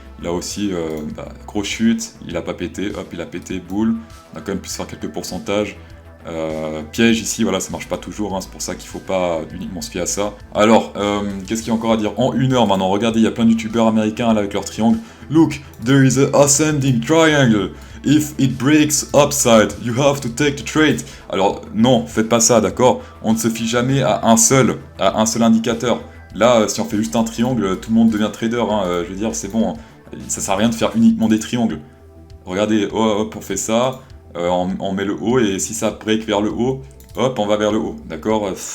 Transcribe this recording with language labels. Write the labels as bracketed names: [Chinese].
[French] Là aussi, grosse chute, il a pas pété, hop, il a pété, boule. On a quand même pu se faire quelques pourcentages. Piège ici, voilà, ça marche pas toujours, hein, c'est pour ça qu'il faut pas uniquement se fier à ça. Alors, qu'est-ce qu'il y a encore à dire? En 1 heure maintenant, regardez, il y a plein de youtubeurs américains là avec leur triangle. [English] Look, there is a ascending triangle. If it breaks upside, you have to take the trade. [French] Alors, non, faites pas ça, d'accord? On ne se fie jamais à un seul indicateur. Là, si on fait juste un triangle, tout le monde devient trader, hein, je veux dire, c'est bon. Ça sert à rien de faire uniquement des triangles. Regardez, hop, on fait ça, on met le haut, et si ça break vers le haut, hop, on va vers le haut, d'accord?